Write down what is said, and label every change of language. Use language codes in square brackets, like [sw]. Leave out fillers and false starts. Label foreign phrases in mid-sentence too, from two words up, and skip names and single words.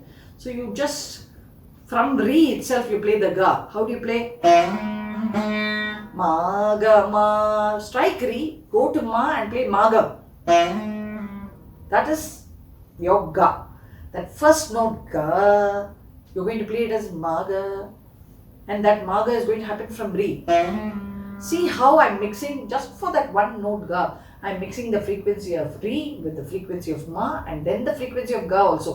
[en] So you just From Re itself you play the Ga. How do you play? Ma, Ga, Ma. Strike Re, go to Ma and play Ma, Ga. That is your Ga. That first note Ga, you're going to play it as Ma, Ga. And that Ma, Ga is going to happen from Re. See how I'm mixing, just for that one note Ga, I'm mixing the frequency of Re with the frequency of Ma and then the frequency of Ga also.